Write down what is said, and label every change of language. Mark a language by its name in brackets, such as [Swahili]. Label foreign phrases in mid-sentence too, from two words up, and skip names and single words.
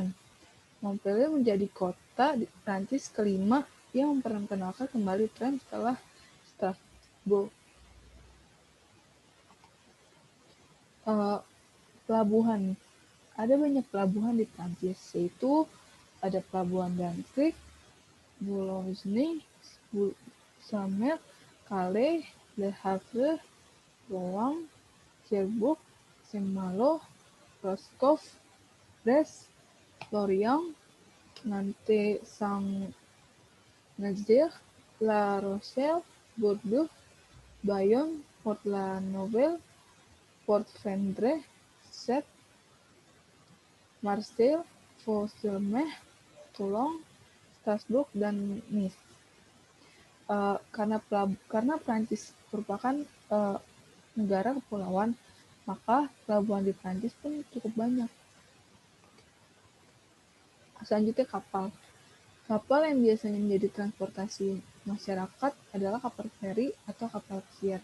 [Indonesian] Montpellier menjadi kota di Prancis kelima yang memperkenalkan kembali tram setelah Strasbourg. Pelabuhan. Ada banyak pelabuhan di Prancis, yaitu ada pelabuhan Dunkirk, Boulogne, Saumur, Calais, Le Havre, Rouen, Cherbourg, Saint-Malo, Roscoff, Brest, Lorient, Nantes, Saint-Nazaire, La Rochelle, Bordeaux, Bayonne, Port-la-Nouvelle, Port-Vendres, Sète, Marseille, Fos-sur-Mer, Toulon, Strasbourg, dan Nice. Karena Prancis merupakan negara kepulauan, maka pelabuhan di Prancis pun cukup banyak. Selanjutnya kapal. Kapal yang biasanya menjadi transportasi masyarakat adalah kapal feri atau kapal pesiar.